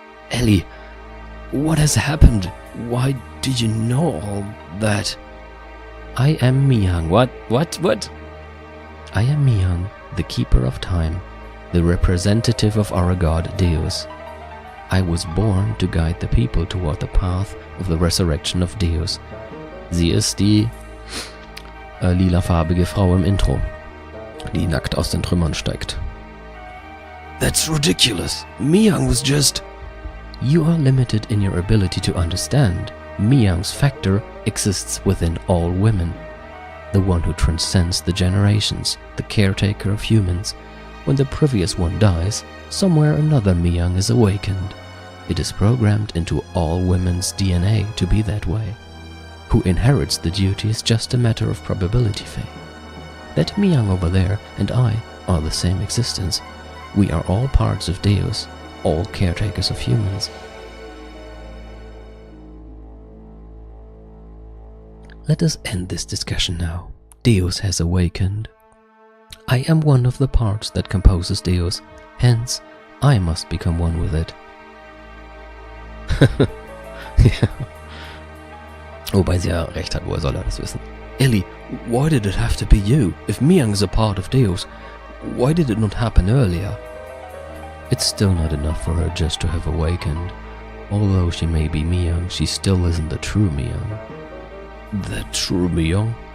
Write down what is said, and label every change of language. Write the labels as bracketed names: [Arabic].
[English] Ellie, what has happened? Why did you know all that? I am Miyang. What? I am Miyang, the keeper of time, the representative of our god Deus. I was born to guide the people toward the path of the resurrection of Deus. [German] Sie ist die lilafarbige Frau im Intro, die nackt aus den Trümmern steigt. [English] That's ridiculous. Miyang was just... You are limited in your ability to understand. Miyang's factor exists within all women. The one who transcends the generations, the caretaker of humans. When the previous one dies, somewhere another Miyang is awakened. It is programmed into all women's DNA to be that way. Who inherits the duty is just a matter of probability, Faye. That Miyang over there and I are the same existence. We are all parts of Deus, all caretakers of humans. Let us end this discussion now. Deus has awakened. I am one of the parts that composes Deus, hence I must become one with it. [German] Ja. Wobei sie ja recht hat, woher soll er das wissen? [English] Ellie, why did it have to be you? If Miyang is a part of Deus, why did it not happen earlier? It's still not enough for her just to have awakened. Although she may be Miyang, she still isn't the true Miyang. The true Miyang?